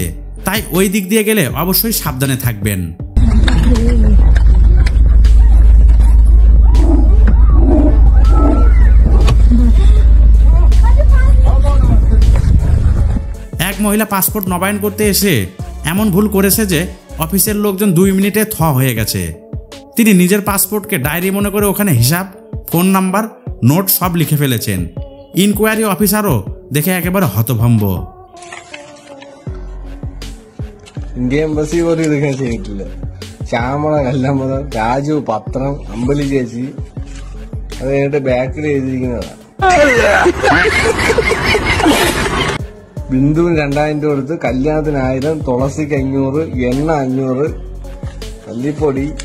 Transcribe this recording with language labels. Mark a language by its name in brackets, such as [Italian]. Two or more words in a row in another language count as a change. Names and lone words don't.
[Bangla] তাই ওই দিক দিয়ে গেলে অবশ্যই সাবধানে থাকবেন। এক মহিলা পাসপোর্ট নবায়ন করতে এসে এমন ভুল করেছে যে অফিসের লোকজন 2 মিনিটে থ হয়ে গেছে। তিনি নিজের পাসপোর্টকে ডায়েরি মনে করে ওখানে হিসাব, ফোন নাম্বার, নোট সব লিখে ফেলেছেন। ইনকোয়ারি অফিসারও দেখে একেবারে হতভম্ব। [Malayalam] ഇന്ത്യ എംബസി പോലും ഇതൊക്കെ ചെയ്തിട്ടില്ല. ശ്യാമള കല്ലമ്പതം, രാജു, പത്രം, അമ്പലി ചേച്ചി, അത് കഴിഞ്ഞിട്ട് ബാക്കിൽ എഴുതിയിരിക്കുന്നതാ. ബിന്ദുവിന് 2000 രൂപ കൊടുത്ത് കല്യാണത്തിന് 1000, തുളസിക്ക് 500, എണ്ണ 500, മല്ലിപ്പൊടി.